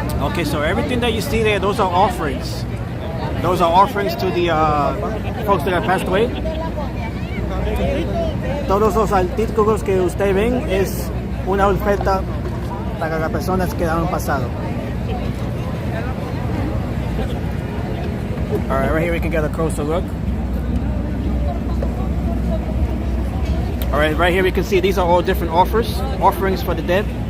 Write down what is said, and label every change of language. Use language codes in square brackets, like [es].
[en] Okay, so everything that you see there, those are offerings. Those are offerings to the folks that have passed away. [es] Todos los artículos que ustedes ven es una oferta para las personas que han pasado. [en] All right, right here we can get a closer look. All right here we can see these are all different offerings for the dead.